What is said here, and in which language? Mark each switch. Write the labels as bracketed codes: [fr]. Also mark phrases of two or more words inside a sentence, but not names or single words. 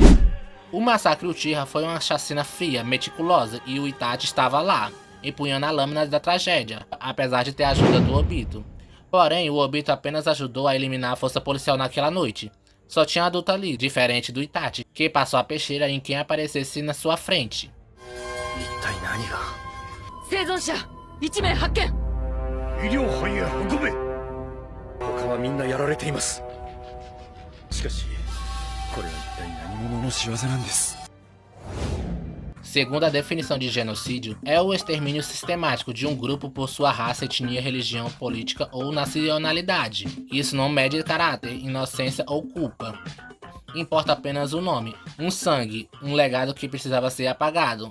[pt] O massacre Uchiha foi uma chacina fria, meticulosa, e o Itachi estava lá, empunhando a lâmina da tragédia, apesar de ter a ajuda do Obito. Porém, o Obito apenas ajudou a eliminar a força policial naquela noite. Só tinha adulto ali, diferente do Itachi, que passou a peixeira em quem aparecesse na sua frente. [ja] 1 名発見。医療班へ運べ。他はみんなやられています。しかしこれは一体何者の仕業なんです。 [pt] Segundo a definição de genocídio, é o extermínio sistemático de um grupo por sua raça, etnia, religião, política ou nacionalidade. Isso não mede caráter, inocência ou culpa. Importa apenas o nome, um sangue, um legado que precisava ser apagado.